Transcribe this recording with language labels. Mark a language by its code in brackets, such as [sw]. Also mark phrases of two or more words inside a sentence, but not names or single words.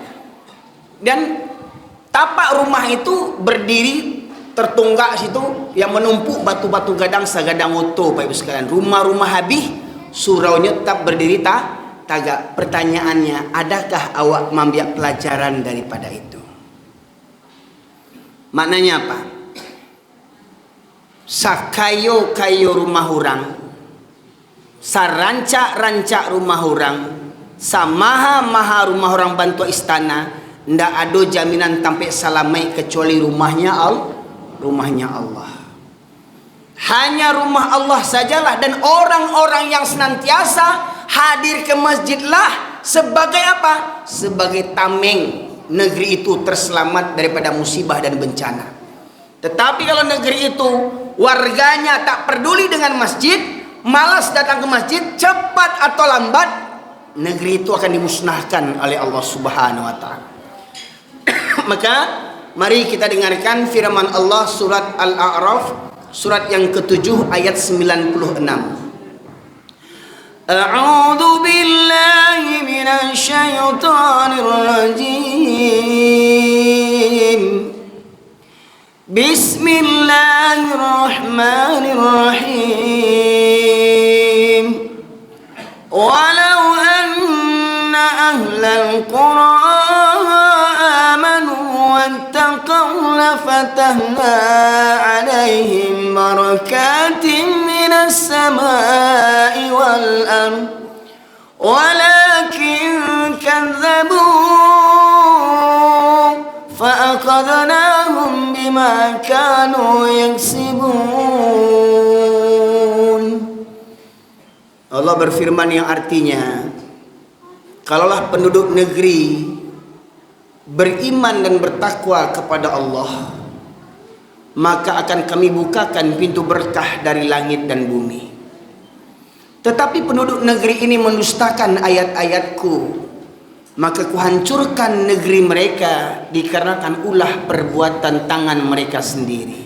[id] Dan tapak rumah itu berdiri tertunggak situ yang menumpuk batu-batu gadang segadang utuh Bapak Ibu sekalian. Rumah-rumah habis, suraunya tetap berdiri tagak. Pertanyaannya, adakah awak mengambil pelajaran daripada itu? Maknanya apa? [min] Sakayo-kayo rumah orang, sarancak-rancak rumah orang, samaha-maha rumah orang bantu istana, ndak ada jaminan tampai salamai kecuali rumahnya Allah. [id] Hanya rumah Allah sajalah, dan orang-orang yang senantiasa hadir ke masjidlah sebagai apa? Sebagai tameng negeri itu terselamat daripada musibah dan bencana. Tetapi kalau negeri itu warganya tak peduli dengan masjid, malas datang ke masjid, cepat atau lambat negeri itu akan dimusnahkan oleh Allah [ar] سبحانه وتعالى. [id] Maka mari kita dengarkan firman Allah surat Al-A'raf, surat yang ke-7 ayat 96. [ar] أعوذ بالله من الشيطان الرجيم. بسم الله الرحمن الرحيم. ولو أن أهل القرى واتقوا لفتحنا عليهم بركات من السماء والأرض ولكن كذبوا فأخذناهم بما كانوا يكسبون. [id] Allah berfirman yang artinya, kalaulah penduduk negeri beriman dan bertakwa kepada Allah, maka akan kami bukakan pintu berkah dari langit dan bumi. Tetapi penduduk negeri ini mendustakan ayat-ayatku, maka kuhancurkan negeri mereka dikarenakan ulah perbuatan tangan mereka sendiri.